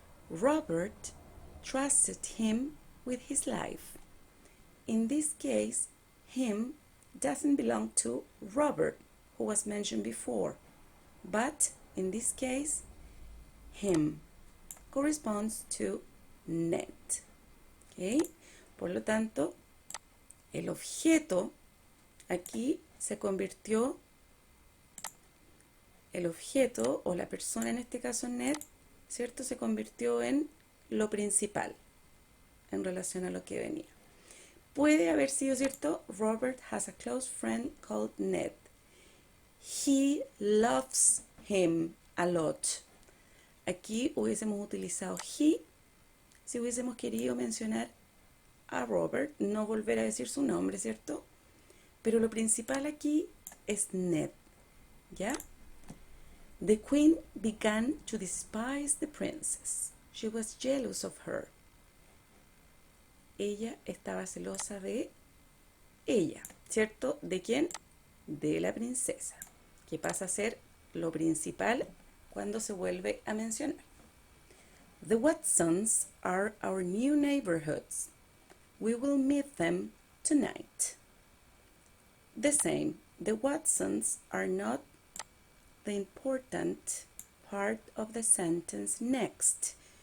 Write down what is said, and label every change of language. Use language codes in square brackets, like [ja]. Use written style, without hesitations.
[en] Robert trusted him with his life. In this case, him doesn't belong to Robert, who was mentioned before, but in this case, him corresponds to Ned. ¿Okay? [es] Por lo tanto, el objeto aquí se convirtió, el objeto o la persona, en este caso Ned, ¿cierto? Se convirtió en lo principal en relación a lo que venía. Puede haber sido, ¿cierto? [en] Robert has a close friend called Ned. He loves him a lot. [es] Aquí hubiésemos utilizado he si hubiésemos querido mencionar a Robert, no volver a decir su nombre, ¿cierto? Pero lo principal aquí es Ned, ¿ya? [en] The queen began to despise the princess. She was jealous of her. [es] Ella estaba celosa de ella, ¿cierto? ¿De quién? de la princesa, que pasa a ser lo principal cuando se vuelve a mencionar. [en] The Watsons are our new neighborhoods. We will meet them tonight. The same, the Watsons are not the important part of the sentence next.